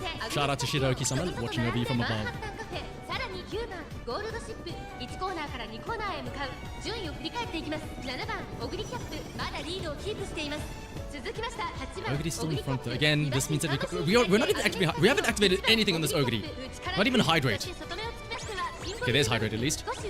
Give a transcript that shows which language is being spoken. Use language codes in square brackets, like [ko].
[en] Shout out to Shiroki-sama watching over you from above. [ja] さらに9番ゴールドシップ1コーナーから2コーナーへ向かう順位を振り返っていきます7番オグリキャップまだリードをキープしています続きました8番 [en] Ogre's still in front though. Again, this means that we're not even activating. We haven't activated anything on this Ogre. Not even Hydrate. Okay, there's Hydrate at least.